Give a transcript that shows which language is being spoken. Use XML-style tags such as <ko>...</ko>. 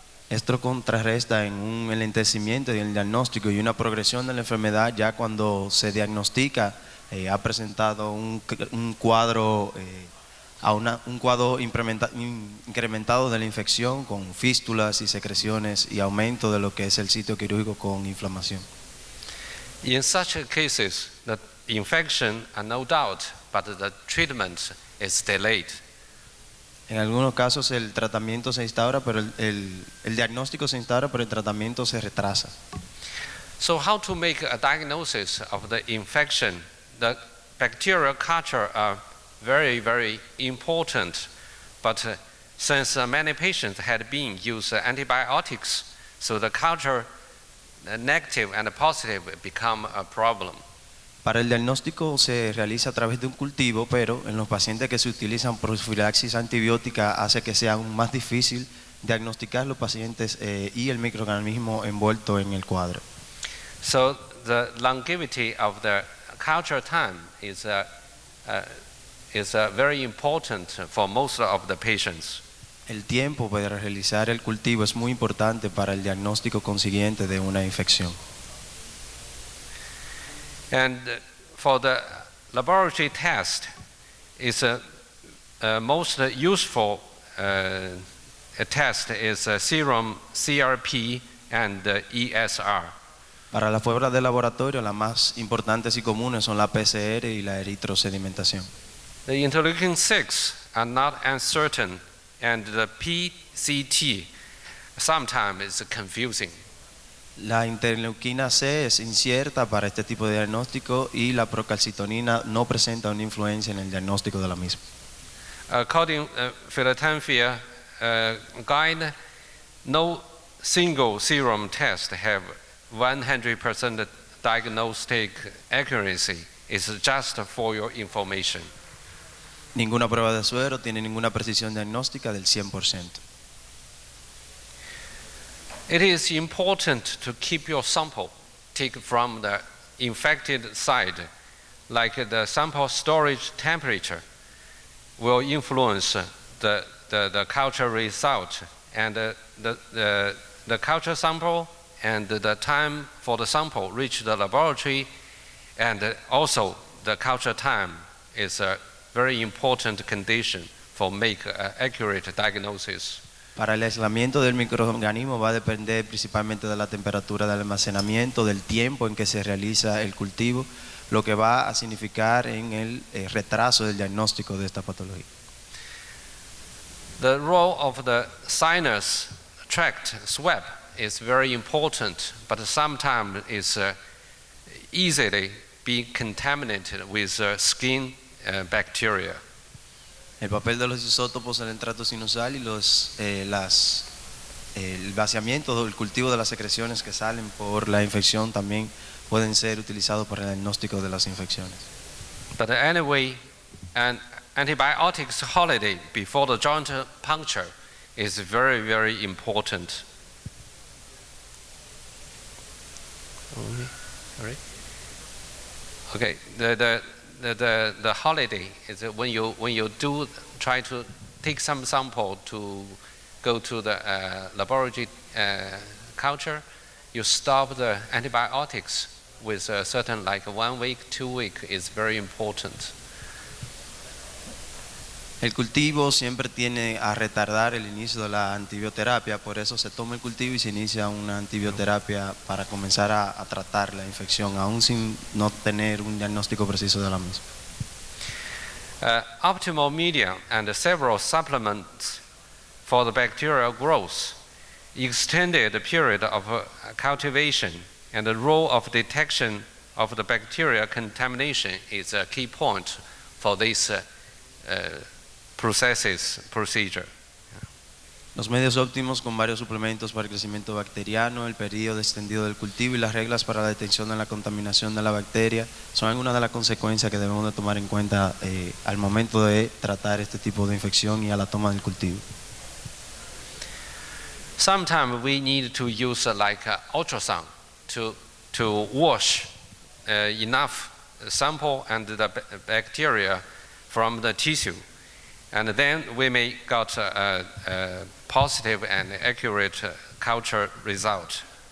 <es>Esto contrarresta en un enlentecimiento y el diagnóstico y una progresión de la enfermedad ya cuando se diagnostica. Ha presentado un cuadro incrementado de la infección con fístulas y secreciones y aumento de lo que es el sitio quirúrgico con inflamación.</es> <en>In such cases, the infection are no doubt, but the treatment is delayed.</en> <es>En algunos casos el tratamiento se instaura, pero el diagnóstico se instaura, pero el tratamiento se retrasa.</es> <en>So how to make a diagnosis of the infection? The bacterial culture are very, very important, but since many patients had been used antibiotics, so the culture negative and positive become a problem.</en> <es>Para el diagnóstico se realiza a través de un cultivo, pero en los pacientes que se utilizan profilaxis antibiótica hace que sea aún más difícil diagnosticar los pacientes y el microorganismo envuelto en el cuadro.</es> <en>So the longevity of the culture time is very important for most of the patients.</en> <es>El tiempo para realizar el cultivo es muy importante para el diagnóstico consiguiente de una infección.</es> <en>And for the laboratory test, is most useful test is serum CRP and ESR.</en> <es>Para las pruebas de laboratorio, las más importantes y comunes son la PCR y la eritrosedimentación.</es> <en>The interleukin-6 are not uncertain, and the PCT sometimes is confusing.</en> <es>La interleuquina C es incierta para este tipo de diagnóstico y la procalcitonina no presenta una influencia en el diagnóstico de la misma.</es> <en>According to Philadelphia guide, no single serum test have 100% diagnostic accuracy. It's just for your information.</en> <es>Ninguna prueba de suero tiene ninguna precisión diagnóstica del 100%.</es> <en>It is important to keep your sample taken from the infected side, like the sample storage temperature will influence the culture result, and the culture sample and the time for the sample reach the laboratory, and also the culture time is a very important condition for make accurate diagnosis.</en> <es>Para el aislamiento del microorganismo va a depender principalmente de la temperatura de almacenamiento, del tiempo en que se realiza el cultivo, lo que va a significar en el retraso del diagnóstico de esta patología.</es> <en>The role of the sinus tract swab is very important, but sometimes it's easily be contaminated with skin bacteria.</en> <es>El papel de los isótopos en el trato sinusal y el vaciamiento del cultivo de las secreciones que salen por la infección también pueden ser utilizados para el diagnóstico de las infecciones.</es> <en>But anyway, an antibiotics holiday before the joint puncture is very, very important. Sorry. Okay. The holiday is when you do try to take some sample to go to the laboratory culture, you stop the antibiotics with a certain, like 1 week, 2 weeks is very important.</en> <es>El cultivo siempre tiene a retardar el inicio de la antibioterapia, por eso se toma el cultivo y se inicia una antibioterapia para comenzar a tratar la infección, aún sin no tener un diagnóstico preciso de la misma.</es> <en>Optimal media and several supplements for the bacterial growth, extended period of cultivation, and the role of detection of the bacterial contamination is a key point for this procedure.</en> <es>Los medios óptimos con varios suplementos para el crecimiento bacteriano, el periodo extendido del cultivo y las reglas para la detección de la contaminación de la bacteria son algunas de las consecuencias que debemos de tomar en cuenta al momento de tratar este tipo de infección y a la toma del cultivo.</es> <en>Sometimes we need to use like ultrasound to wash enough sample and the bacteria from the tissue. And then we may got a positive and accurate culture result.</en>